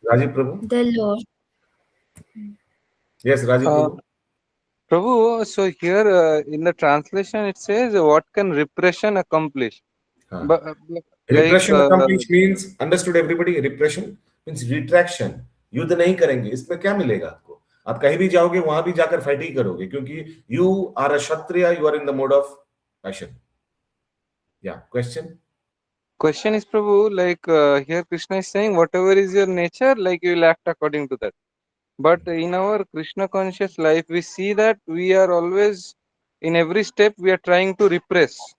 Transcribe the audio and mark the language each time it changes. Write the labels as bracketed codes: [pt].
[en] Rajiv Prabhu. the Lord. Yes, Rajiv Prabhu. Prabhu, so here in the translation it says, what can repression accomplish? But Repression accomplished means, understood everybody? Repression means retraction. [hi] युद्ध नहीं करेंगे, इसमें क्या मिलेगा आपको? आप कहीं भी जाओगे, वहां भी जाकर फाइट ही करोगे, क्योंकि [en] you are a Kshatriya, you are in the mode of passion. Yeah, question? Question is, Prabhu, like here Krishna is saying, whatever is your nature, like you will act according to that. But in our Krishna conscious life, we see that we are always, in every step, we are trying to repress.